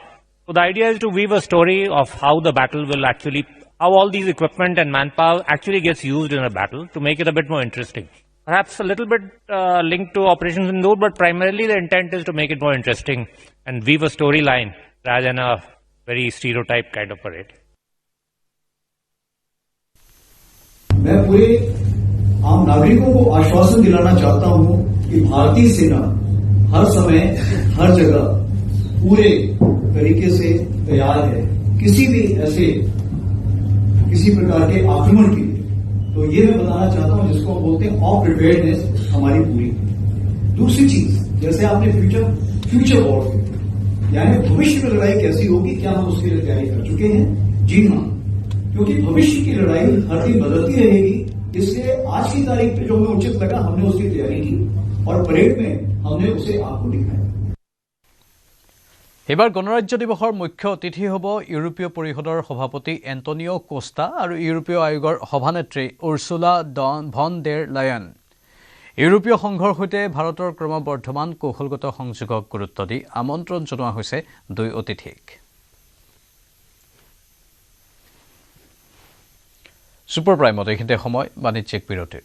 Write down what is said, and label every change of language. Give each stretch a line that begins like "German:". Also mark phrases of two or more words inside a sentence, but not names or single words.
English: So the idea is to weave a story of how the battle will actually, how all these equipment and manpower actually gets used in a battle to make it a bit more interesting. Perhaps a little bit linked to Operation Sindoor, but primarily the intent is to make it more interesting and weave a storyline rather than a very stereotype kind of parade.
Hindi: मैं पूरे आम नागरिकों को आश्वासन दिलाना चाहता हूं कि भारतीय सेना हर समय हर जगह पूरे तरीके से तैयार है किसी भी ऐसे किसी प्रकार के आक्रमण के लिए तो ये मैं बताना चाहता हूं जिसको हम बोलते हैं
English: of preparedness
Hindi: हमारी पूरी दूसरी चीज जैसे आपने
English: future war
Hindi: यानी भविष्य में लड़ाई कैसी होगी क्या हम उसके लिए तैयारी कर चुके हैं जी हाँ क्योंकि भविष्य की लड़ाई हर दिन बदलती रहेगी इसलिए आज की तारीख पे जो हमें उचित लगा हमने उसकी तैयारी की और परेड में हमने उसे आपको दिखाया
Assamese: এবাৰ গণৰাজ্য দিৱসৰ মুখ্য অতিথি হ'ব ইউৰোপীয় পৰিষদৰ সভাপতি এণ্টনিও কোষ্টা আৰু ইউৰোপীয় আয়োগৰ সভানেত্ৰী উৰ্চুলা ভন ডেৰ লায়ন ইউৰোপীয় সংঘৰ সৈতে ভাৰতৰ ক্ৰমবৰ্ধমান কৌশলগত সংযোগক গুৰুত্ব দি আমন্ত্ৰণ জনোৱা হৈছে দুই অতিথিক সুপাৰ প্ৰাইমত এইখিনিতে সময় বাণিজ্যিক বিৰতিৰ